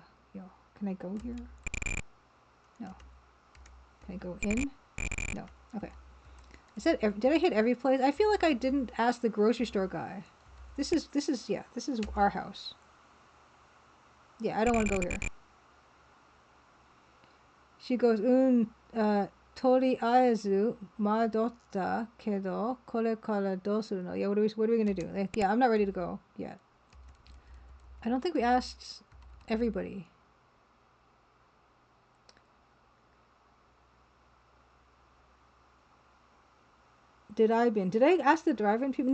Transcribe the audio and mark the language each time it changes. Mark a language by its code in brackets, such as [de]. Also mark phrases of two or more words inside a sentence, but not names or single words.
[en] Yo, can I go here? No. Can I go in? No. Okay. Did I hit every place? I feel like I didn't ask the grocery store guy. This is our house. Yeah, I don't want to go here. She goes, [ja] とりあえず戻ったけどこれからどうするの? [en] Yeah, what are we gonna do? Like, yeah, I'm not ready to go yet. I don't think we asked everybody. Did I ask the driving people?